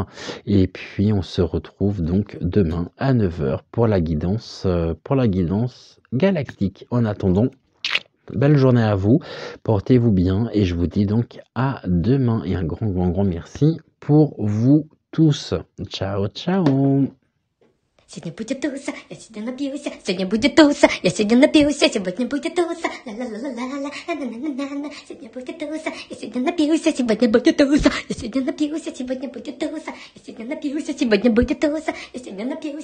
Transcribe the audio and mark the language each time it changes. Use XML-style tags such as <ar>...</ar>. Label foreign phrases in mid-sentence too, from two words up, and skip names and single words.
<fr>Et puis on se retrouve donc demain à 9h pour la guidance galactique. En attendant, belle journée à vous, portez-vous bien et je vous dis donc à demain et un grand merci pour vous tous. Ciao, ciao.</fr> <ru>Сегодня будет туса, я сегодня напьюсь. Сегодня будет туса, я сегодня напьюсь. Сегодня будет туса, ла-ла-ла-ла-ла, на-на-на-на-на. Сегодня будет туса, я сегодня напьюсь. Сегодня будет туса, я сегодня напьюсь. Сегодня будет туса, я сегодня напьюсь. Сегодня будет туса, я сегодня напьюсь.</ru>